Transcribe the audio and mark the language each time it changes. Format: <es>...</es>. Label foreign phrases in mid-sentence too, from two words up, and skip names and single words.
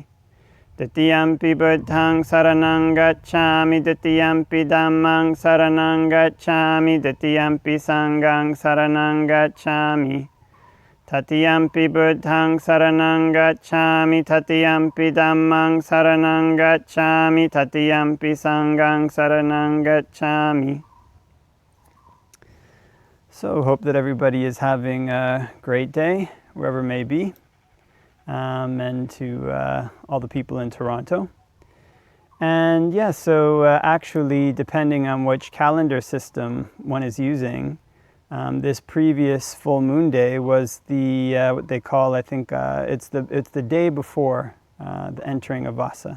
<pi>Tatiyampi Buddhaṃ saraṇaṃ gacchāmi, Tatiyampi Dhammaṃ saraṇaṃ gacchāmi, Tatiyampi Sanghaṃ saraṇaṃ gacchāmi. Tatiyampi Buddhaṃ saraṇaṃ gacchāmi, Tatiyampi Dhammaṃ saraṇaṃ gacchāmi, Tatiyampi Sanghaṃ saraṇaṃ gacchāmi.</pi> <en>So hope that everybody is having a great day, wherever it may be, and to all the people in Toronto. And yeah, so actually, depending on which calendar system one is using, this previous full moon day was the what they call, I think it's the day before the entering of Vassa.</en>